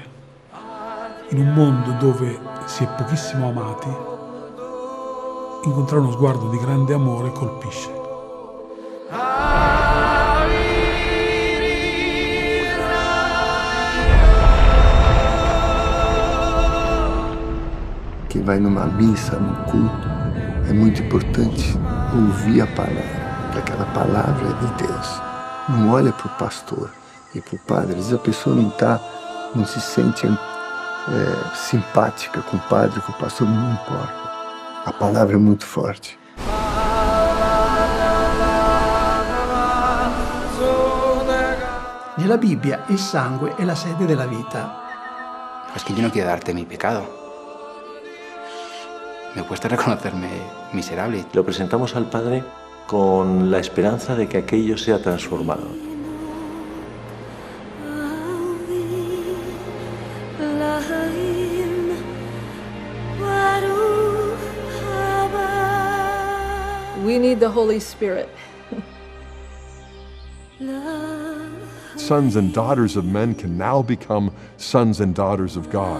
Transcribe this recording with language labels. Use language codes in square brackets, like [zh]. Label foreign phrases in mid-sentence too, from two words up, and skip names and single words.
[it] In un mondo dove si è pochissimo amati, incontrare uno sguardo di grande amore colpisce. [pt] Quem vai numa missa, num culto, é muito importante ouvir a palavra. Que aquela palavra é de Deus. Não olha para o pastor e para o padre, às vezes a pessoa não se sente simpática com o padre, com o pastor, não importa. A palavra é muito forte. [it] Nella Bibbia il sangue è la sede della vita. [es] Es que yo no quiero darte mi pecado. Me cuesta reconocerme miserable. Lo presentamos al Padre con la esperanza de que aquello sea transformado. [en] We need the Holy Spirit. Sons and daughters of men can now become sons and daughters of God.